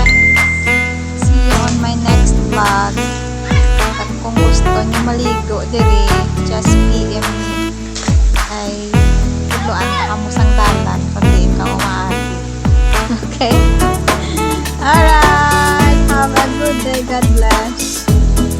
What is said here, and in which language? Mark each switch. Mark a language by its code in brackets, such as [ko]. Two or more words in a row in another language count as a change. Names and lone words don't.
[en] See you on my next vlog. [tl] At kung gusto nyo maligo diri, [en] just PM me. [hil] Ay, tuluan ka mo sang dalan kung di ikaw umaati. [en] Okay? Alright. Have a good day. God bless.